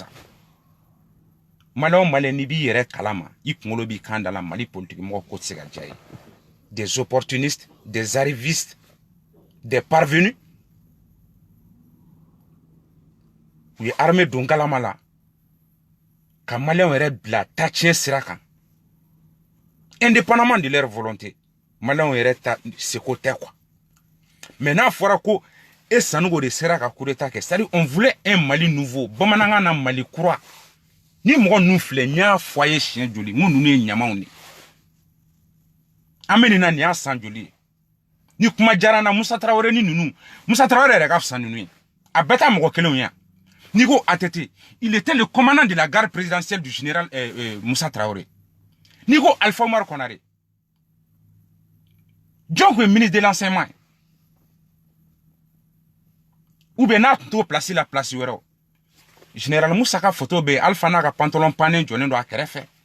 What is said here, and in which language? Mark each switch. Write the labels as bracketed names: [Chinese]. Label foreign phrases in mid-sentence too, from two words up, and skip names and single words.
[Bambara] Malien o malien n'i b'i yɛrɛ kalama i kunkolo b'i kan da la Mali politique mɔgɔ ko tɛ se ka diya ye. [French] Des opportunistes, des arrivistes, des parvenus. [Bambara] U ye armée don galama la ka malien yɛrɛ bila tatiɲɛ sira kan. [French] Indépendamment de leur volonté, [Bambara] malien yɛrɛ ta seko tɛ quoi. Mais n'a fɔra ko e Sanogo de sera ka [French] coup d'état [Bambara] kɛ, [French] c'est-à-dire on voulait un Mali nouveau, [Bambara] bamanankan na Mali kura. Ni mɔgɔ ninnu filɛ n y'a fɔ a ye siɲɛ joli n ko ninnu ye ɲamaw de. An bɛ nin na nin y'a san joli ye. Ni kuma diyara n na Musa Traoré ni ninnu, Musa Traoré yɛrɛ ka fisa ninnu ye. A bɛɛ t'a mɔgɔ kelenw ye. Ni ko ATT, [French] il était le commandant de la garde présidentielle du général Musa Traoré. [Bambara] Ni ko Alpha Omar Konaré. Jɔn kun ye [French] ministre de l'enseignement [Bambara] ye. [French] Ou bien [Bambara] n'a tun t'o place la place wɛrɛ. Général Musa ka photo be Alpha n'a ka pantalon pannen jɔlen don a kɛrɛfɛ.